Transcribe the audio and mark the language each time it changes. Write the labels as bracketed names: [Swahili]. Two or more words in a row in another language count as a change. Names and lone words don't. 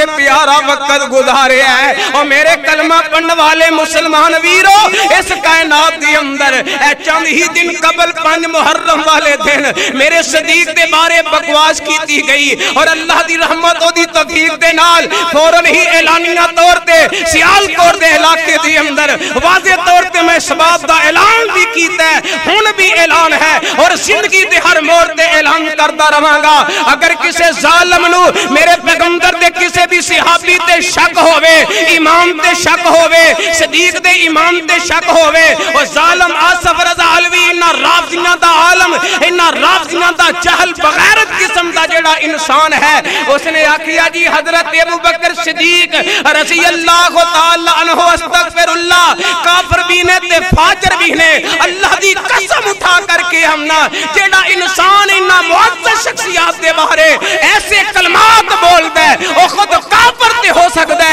[Punjabi] پیارا وقت گزاریا ہے اور میرے کلمہ پڑھن والے مسلمان ویرو اس کائنات دی اندر اے چند ہی دن قبل 5 محرم والے دن میرے صدیق دے بارے بکواس کیتی گئی اور اللہ دی رحمت اور دی توفیق دے نال فوراً ہی اعلانیہ طور تے سیالکوٹ دے علاقے دی اندر واضح طور تے میں اس بات دا اعلان بھی کیتا ہون بھی اعلان ہے اور زندگی دے ہر موڑ تے اعلان کردہ رہاں گا اگر کسے ظالم نو میرے پیغمبر دے کسے بھی صحابی تے شک ہوئے امام تے شک ہوئے صدیق دے امام تے شک ہوئے اور ظالم آصف رضا علوی انہا رافضیاں دا عالم انہا رافضیاں دا جہل بغیرت قسم دا جڑا انسان ہے اس نے آکھیا جی حضرت ابو بکر صدیق [Arabic] رضی اللہ تعالی عنہ استغفر اللہ [Punjabi] کافر بھی نے تے فاجر بھی نے اللہ دی قسم اٹھا کر کے ہم نا جیڑا انسان انہا معزز شخصیات دے بارے ایسے کلمات بول دے وہ خود کافر تے ہو سکتا